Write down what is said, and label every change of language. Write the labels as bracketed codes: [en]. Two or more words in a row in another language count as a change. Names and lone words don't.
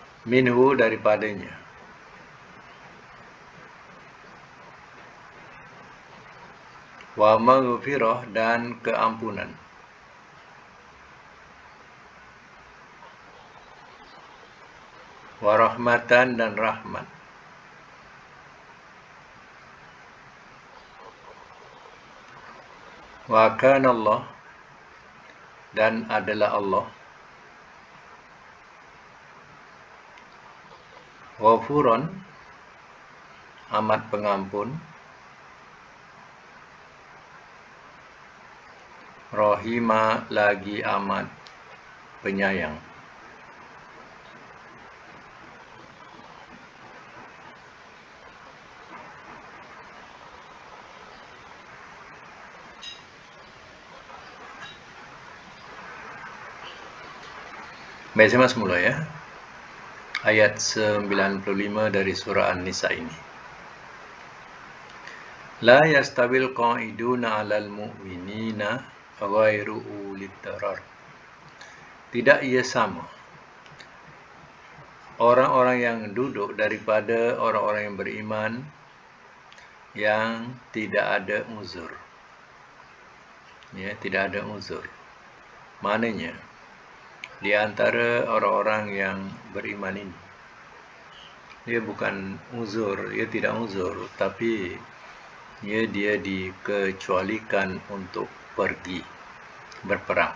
[ms] minhu daripadanya, [ar] ومغفرة [ms] dan keampunan, [ar] ورحمة [ms] dan rahmat, [ar] وكان الله [ms] dan adalah Allah ghafuran amat pengampun, rahima lagi amat penyayang. Baik, saya masuk mula ya. Ayat 95 dari surah An-Nisa ini. [ar] لا يستوي القاعدون على المؤمنين غير أولي الضرر. [ms] Tidak ia sama orang-orang yang duduk daripada orang-orang yang beriman yang tidak ada uzur. Ya, tidak ada uzur. Maknanya di antara orang-orang yang beriman ini, dia bukan uzur, dia tidak uzur, tapi dia dikecualikan untuk pergi berperang.